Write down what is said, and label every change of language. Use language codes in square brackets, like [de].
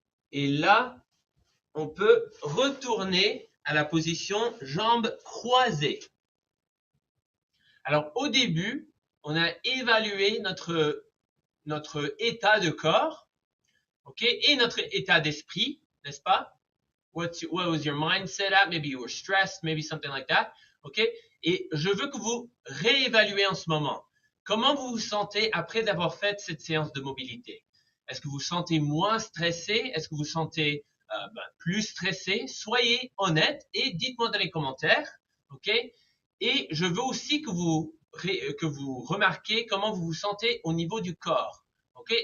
[fr] Et là, on peut retourner à la position jambes croisées. Alors, au début, on a évalué notre état de corps, ok, et notre état d'esprit, n'est-ce pas? [en] What was your mindset at? Maybe you were stressed, maybe something like that, ok? [fr] Et je veux que vous réévaluez en ce moment. Comment vous vous sentez après avoir fait cette séance de mobilité? Est-ce que vous vous sentez moins stressé? Est-ce que vous vous sentez plus stressé? Soyez honnête et dites-moi dans les commentaires, ok? Et je veux aussi que vous remarquez comment vous vous sentez au niveau du corps, ok?